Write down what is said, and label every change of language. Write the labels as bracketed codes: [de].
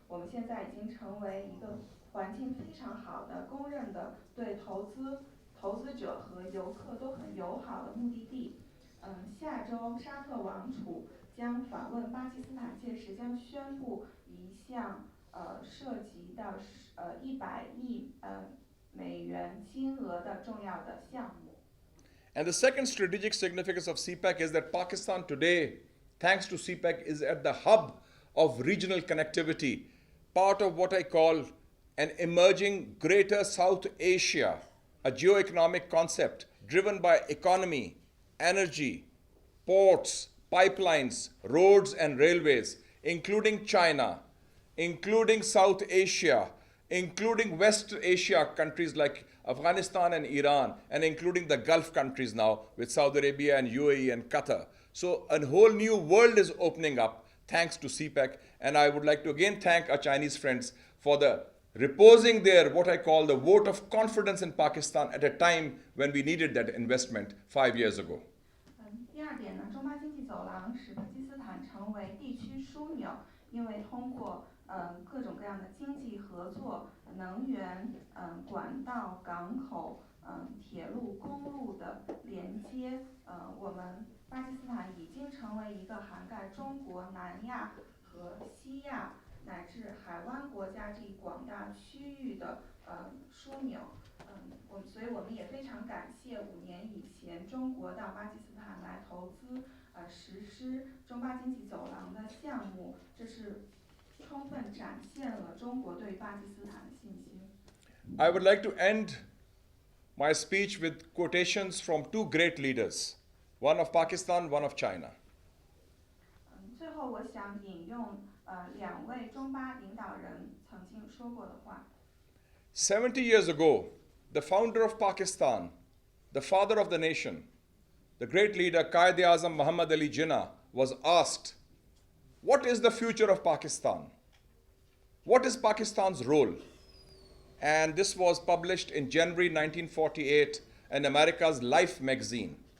[zh] 我们现在已经成为一个环境非常好的、公认的对投资者和游客都很友好的目的地。下周沙特王储将访问巴基斯坦，届时将宣布一项涉及到100亿美元金额的重要的项目。 [en] And the second strategic significance of CPEC is that Pakistan today, thanks to CPEC, is at the hub of regional connectivity, part of what I call an emerging Greater South Asia, a geo-economic concept driven by economy, energy, ports, pipelines, roads and railways, including China, including South Asia, including West Asia countries like Afghanistan and Iran, and including the Gulf countries now with Saudi Arabia and UAE and Qatar. So a whole new world is opening up thanks to CPEC. And I would like to again thank our Chinese friends for reposing their, what I call the vote of confidence in Pakistan at a time when we needed that investment 5 years ago. [zh] 第二点呢，中巴经济走廊使巴基斯坦成为地区枢纽，因为通过各种各样的经济合作、能源、管道、港口、铁路、公路的连接，我们巴基斯坦已经成为一个涵盖中国、南亚和西亚乃至海湾国家这一广大区域的枢纽。所以我们也非常感谢5年以前中国到巴基斯坦来投资，实施中巴经济走廊的项目，这是充分展现了中国对巴基斯坦的信心。 [en] I would like to end my speech with quotations from two great leaders, one of Pakistan, one of China. [zh] 最后我想引用2位中巴领导人曾经说过的话。 [en] 70 years ago, the founder of Pakistan, the father of the nation, the great leader Quaid-e-Azam Muhammad Ali Jinnah was asked, what is the future of Pakistan? What is Pakistan's role? And this was published in January 1948 in America's Life magazine.